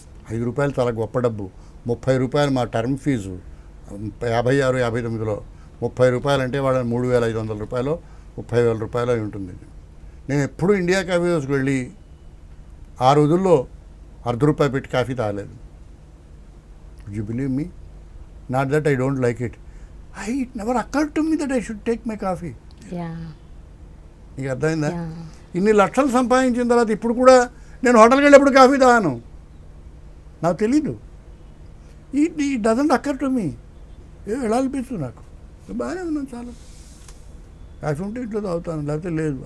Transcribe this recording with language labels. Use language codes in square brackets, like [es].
[te] 5 రూపాయలు చాలా గొప్ప డబ్బు. 30 రూపాయలు మా టర్మ్ ఫీజు 56, 59లో 30 రూపాయలు అంటే వాళ్ళ 3,500 రూపాయలు, 30,000 రూపాయలు అయి ఉంటుంది. నేను ఎప్పుడు ఇండియా కాఫీ హౌస్కి వెళ్ళి ఆ రోజుల్లో ₹1 పెట్టి కాఫీ తాగలేదు. [en] You believe me? Not that I don't like it. It never occurred to me that I should take my coffee. [te] నీకు అర్థమైందా? ఇన్ని లక్షలు సంపాదించిన తర్వాత ఇప్పుడు కూడా నేను హోటల్కి వెళ్ళినప్పుడు కాఫీ తాగాను. నాకు తెలీదు. [en] It doesn't occur to me. [te] ఎలా అనిపిస్తుంది నాకు, బాగానే ఉన్నాను, చాలా కాఫీ ఉంటే ఇంట్లో తాగుతాను, లేకపోతే లేదు.